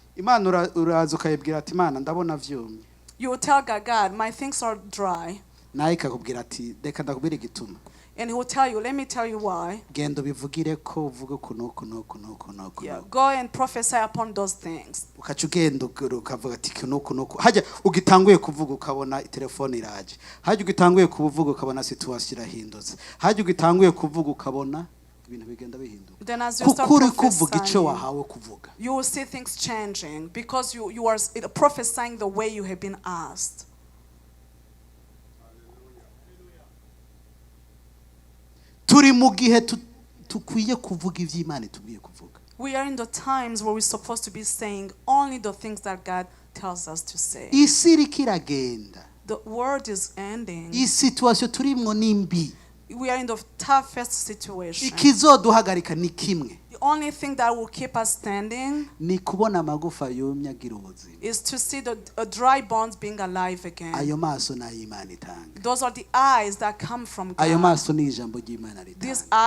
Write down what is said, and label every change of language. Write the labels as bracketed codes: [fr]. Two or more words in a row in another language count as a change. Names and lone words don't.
[rn] Imana uraza ukayibwira ati Imana ndabona vyumye. [en] You will tell God, my things are dry. [rn] Naye ikakubwira ati reka ndakubwira igituma. [en] And he will tell you, let me tell you why. [rn] Genda ubivugire ko uvuga kuno. [en] Yeah, go and prophesy upon those things. [rn] Ukaca ugenda ukavuga ati kuno. Hajya ugitanguye kuvuga ukabona telefone iraje. Hajya ugitanguye kuvuga ukabona situation irahindutse. Hajya ugitanguye kuvuga ukabona ibintu bigenda bihinduka. [en] Then as you start prophesying, you will see things changing because you are prophesying the way you have been asked. [rn] Turi mu gihe tukwiye kuvuga ivy'Imana tugiye kuvuga. [en] We are in the times where we're supposed to be saying only the things that God tells us to say. [rn] Isi iriko iragenda. [en] The world is ending. [rn] Iyi situation turimwo nimbi. [en] We are in the toughest situation. [rn] Ikizoduhagarika ni kimwe. [en] The only thing that will keep us standing [rn] ni kubona amagufa yumye agira ubuzima. [en] Is to see the dry bones being alive again. [rn] Ayo maso na Imana itanga. [en] Those are the eyes that come from God. [rn] Ayo maso ni ijambo ry'Imana ritanga.